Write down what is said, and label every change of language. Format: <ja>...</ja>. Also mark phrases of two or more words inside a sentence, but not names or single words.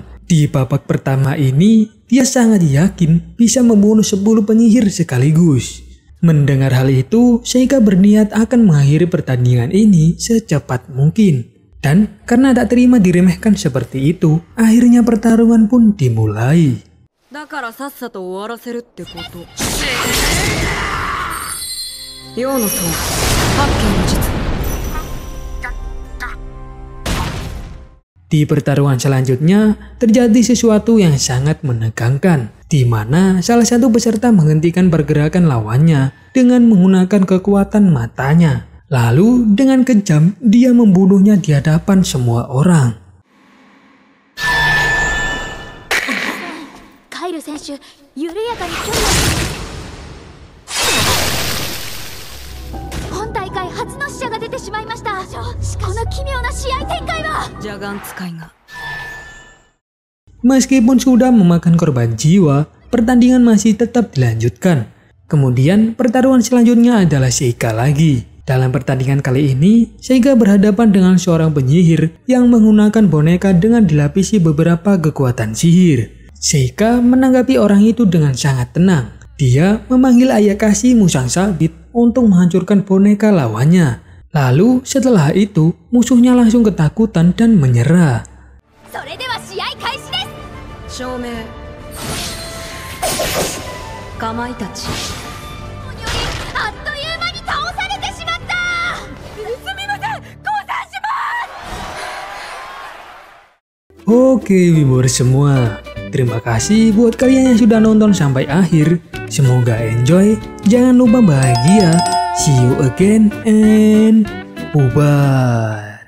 <id>Di babak pertama ini, dia sangat yakin bisa membunuh 10 penyihir sekaligus. Mendengar hal itu, Seika berniat akan mengakhiri pertandingan ini secepat mungkin. Dan karena tak terima diremehkan seperti itu, akhirnya pertarungan pun dimulai.</id> <ja>だからさっさと終わらせるってこと。陽の層、八景の術。</ja> <id>Di pertarungan selanjutnya, terjadi sesuatu yang sangat menegangkan, di mana salah satu peserta menghentikan pergerakan lawannya dengan menggunakan kekuatan matanya. Lalu dengan kejam, dia membunuhnya di hadapan semua orang.</id> <ja>カイル選手、緩やかに距離を。本大会初の死者が出てしまいました。この奇妙な試合展開は。邪眼使いが。</ja> <id>Meskipun sudah memakan korban jiwa, pertandingan masih tetap dilanjutkan. Kemudian pertarungan selanjutnya adalah Seika lagi. Dalam pertandingan kali ini, Seika berhadapan dengan seorang penyihir yang menggunakan boneka dengan dilapisi beberapa kekuatan sihir. Seika menanggapi orang itu dengan sangat tenang. Dia memanggil Ayakashi Musang Sabit untuk menghancurkan boneka lawannya. Lalu setelah itu, musuhnya langsung ketakutan dan menyerah.</id> <ja>それでは試合開始です。照明。かまいたち。あっという間に倒されてしまった。すみません、降参します。</ja> <id>Oke viewers semua, terima kasih buat kalian yang sudah nonton sampai akhir. Semoga enjoy, jangan lupa bahagia.</id> <en>See you again and bye-bye.</en>